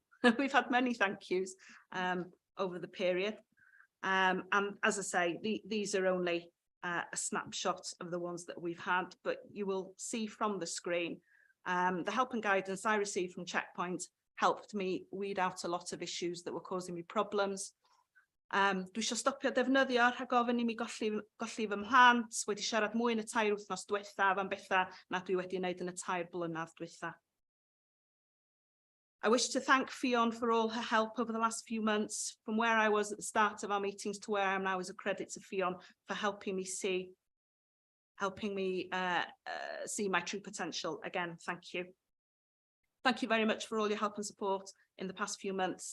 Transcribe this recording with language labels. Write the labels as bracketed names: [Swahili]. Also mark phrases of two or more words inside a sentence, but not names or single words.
[English] We've had many thank yous over the period. And as I say, these are only a snapshot of the ones that we've had, but you will see from the screen, the help and guidance I received from Checkpoint helped me weed out a lot of issues that were causing me problems. [Welsh] Dwi eisiau stopio defnyddio rhag ofyn I mi golli fy mhlant, wedi siarad mwy yn y 3 wythnos diwethaf am bethau na dwi wedi wneud yn y 3 blynedd diwethaf. [English] I wish to thank Ffion for all her help over the last few months, from where I was at the start of our meetings to where I am now, is a credit to Ffion for helping me see my true potential. Again, thank you. Thank you very much for all your help and support in the past few months.